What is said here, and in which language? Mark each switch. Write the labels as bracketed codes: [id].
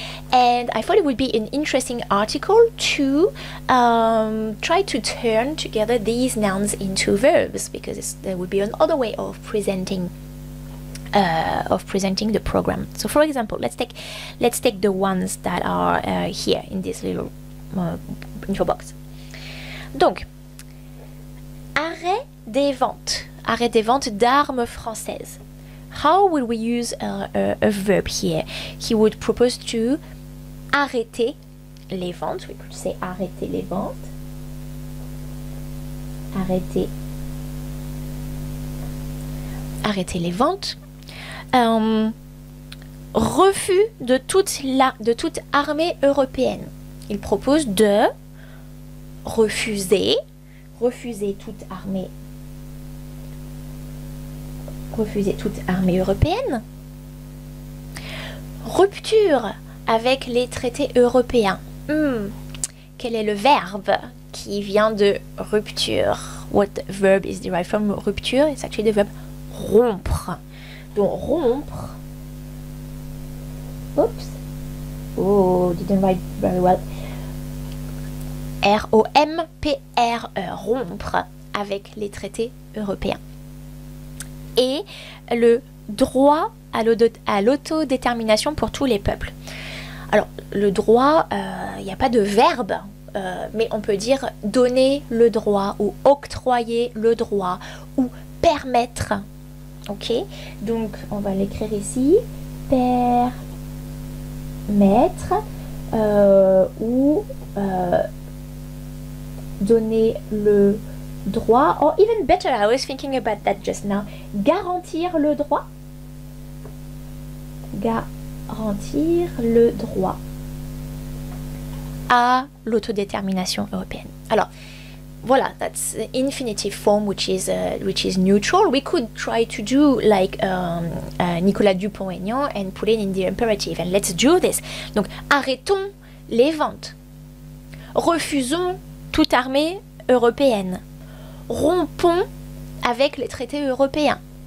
[en] And I thought it would be an interesting article to try to turn together these nouns into verbs, because there would be another way of presenting the program. So for example, let's take the ones that are here in this little info box. [fr] Donc, arrêt des ventes d'armes françaises. [en] How would we use a verb here? He would propose to [fr] arrêter les ventes. [en] We could say [fr] arrêter les ventes. Arrêter les ventes. Refus de toute armée européenne. Il propose de refuser toute armée refuser toute armée européenne. Rupture avec les traités européens. Quel est le verbe qui vient de rupture? [en] What verb is derived from rupture? It's actually the verb rompre. [fr] Donc rompre. [en] Oops. Oh, didn't write very well. [fr] R-O-M-P-R-E. Rompre avec les traités européens. Et le droit à l'autodétermination pour tous les peuples. Alors, le droit, il n'y a pas de verbe, mais on peut dire donner le droit ou octroyer le droit ou permettre. Ok, donc on va l'écrire ici. Permettre ou donner le droit. [en] Or even better, I was thinking about that just now. [fr] Garantir le droit. Garantir le droit à l'autodétermination européenne. Alors, voilà, [en] that's the infinitive form which is neutral. We could try to do like Nicolas Dupont-Aignan and put it in the imperative. And let's do this. [fr] Donc, arrêtons les ventes. Refusons toute armée européenne. Rompons avec les traités européens.